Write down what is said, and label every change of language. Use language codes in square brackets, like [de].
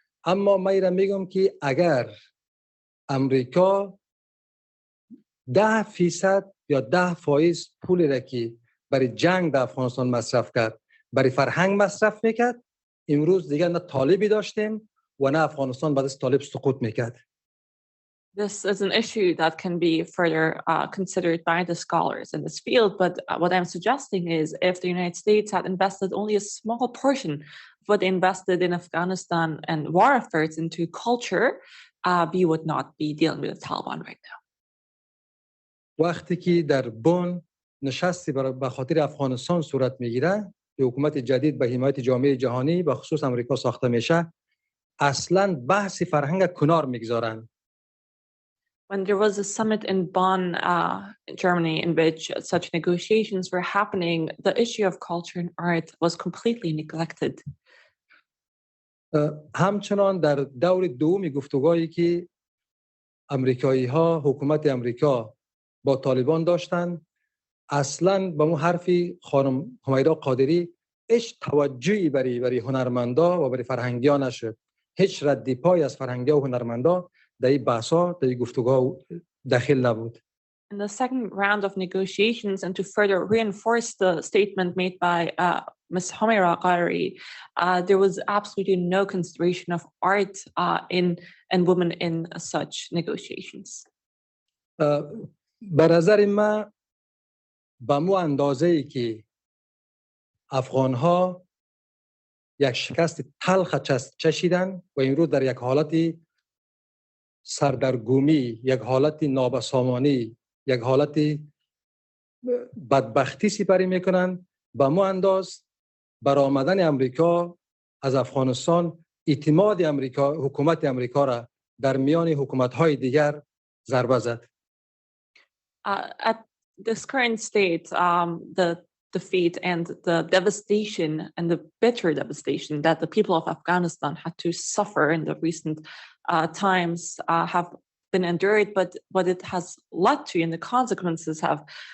[fa] اما من ایرا میگم که اگر امریکا 10% یا 10% پولی را که برای جنگ در افغانستان مصرف کرد برای فرهنگ مصرف میکرد، امروز دیگر نه طالبی داشتیم و نه افغانستان بعد از طالب سقوط میکرد. [en] This is an issue that can be further considered by the scholars in this field. But what I'm suggesting is if the United States had invested only a small portion of what they invested in Afghanistan and war efforts into culture, we would not be dealing with the Taliban right now. [fa] وقتی که در بن نشستی به خاطر افغانستان صورت میگیره، حکومت جدید به حمایت جامعه جهانی به خصوص امریکا ساخته میشه، اصلاً بحث فرهنگ کنار میگذارن. [en] When there was a summit in Bonn, Germany, in which such negotiations were happening, the issue of culture and art was completely neglected. [fa] همچنان در دور دوم گفتگویی که امریکایی‌ها، حکومت امریکا با طالبان داشتن، اصلاً به اون حرفی خانم همیرا قادری هیچ توجهی برای هنرمندا و برای فرهنگی‌ها نشد. هیچ ردی پای از فرهنگی‌ها و هنرمندا در این بحث‌ها، در این گفتگوها داخل نبود. [en] In the second round of negotiations, and to further reinforce the statement made by Ms. Homeira Qaderi, there was absolutely no consideration of art and women in such negotiations. [fa] به نظر من به مو اندازه‌ای که افغان‌ها یک شکست تلخ چشیدن و این رو در یک حالت سردرگمی، یک حالت نابسامانی، یک حالت بدبختی سپری میکنن، به مو انداز برآمدن امریکا از افغانستان اعتماد امریکا، حکومت امریکا را در میان حکومت‌های دیگر ضربه زد. [en] At this current state, the defeat and the devastation and the bitter devastation that the people of Afghanistan had to suffer in the recent times have been endured, but what it has led to and the consequences have